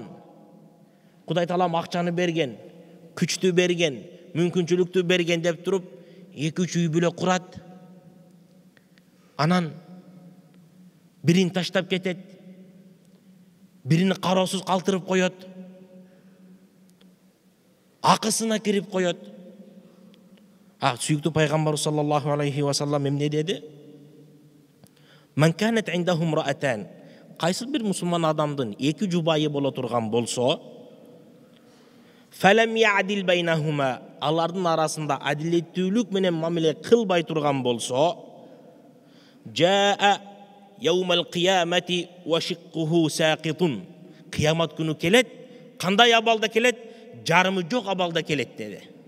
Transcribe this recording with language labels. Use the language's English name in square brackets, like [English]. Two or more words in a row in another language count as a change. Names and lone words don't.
[Kyrgyz] Кудай Таалам акчаны берген, күчтү берген, мүмкүнчүлүктү берген деп туруп, 2-3 үй бүлө курат. Анан бирин таштап кетет, бирини кароосуз калтырып коет, акысына кирип коет. Сүйүктүү пайгамбарыбыз [Arabic] صلى الله عليه وسلم [Kyrgyz] эмне деди? [Arabic] من كانت عندهم امرأتان. [Kyrgyz] Кайсы бир мусулман адамдын 2 жубайы боло турган болсо, [Arabic] فلم يعدل بينهما, [Kyrgyz] алардын арасында адилеттүүлүк менен мамиле кылбай турган болсо, [Arabic] جاء يوم القيامة وشقه ساقط. [Kyrgyz] Кыямат күнү келет, кандай абалда келет? Жарымы жок абалда келет деди.